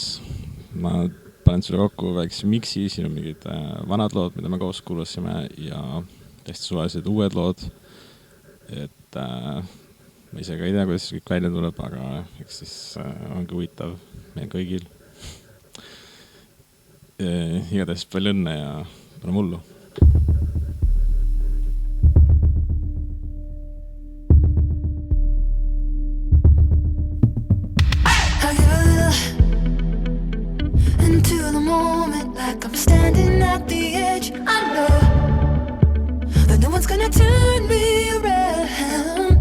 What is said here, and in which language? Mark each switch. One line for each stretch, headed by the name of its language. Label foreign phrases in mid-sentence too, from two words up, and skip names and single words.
Estonian: Ma panen sulle kokku väikse miksi, siin on mingid vanad lood, mida me koos kuulasime ja täiesti suvalised uued lood. Et ma ise ka ei tea, kuidas kõik välja tuleb, aga eks siis ongi huvitav meil kõigil. Igatahes palju õnne ja pane mullu.
English: Into the moment, like I'm standing at the edge. I know that no one's gonna turn me around.